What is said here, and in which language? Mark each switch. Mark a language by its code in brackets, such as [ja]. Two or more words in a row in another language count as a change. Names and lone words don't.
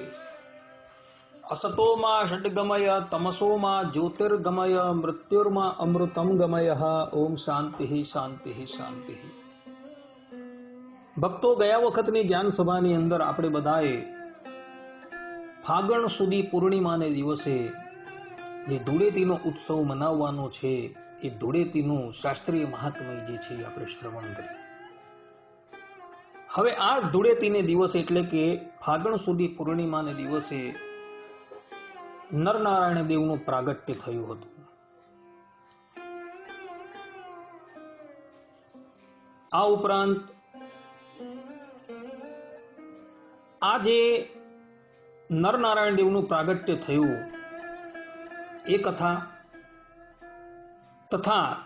[sa] असतो मा षड्गमय तमसो मा ज्योतिर्गमय मृत्युर्मा अमृतं गमय। ओम शांति शांति शांति। [gu] ભક્તો ગયા વખતની જ્ઞાન સભાની અંદર આપણે બધાએ ફાગણ સુદી પૂર્ણિમાને દિવસે જે ધૂળેટીનો ઉત્સવ मनावવાનો છે એ ધૂળેટીનું શાસ્ત્રીય મહાત્મ્ય જે છે આપણે શ્રવણ કરીએ। હવે આ ધૂળેટીને દિવસ એટલે કે ફાગણ સુદી પૂર્ણિમાને દિવસે નરનારાયણ દેવનું પ્રાગટ્ય થયું હતું। આ ઉપરાંત આ જે નરનારાયણ દેવનું પ્રાગટ્ય થયું એ કથા તથા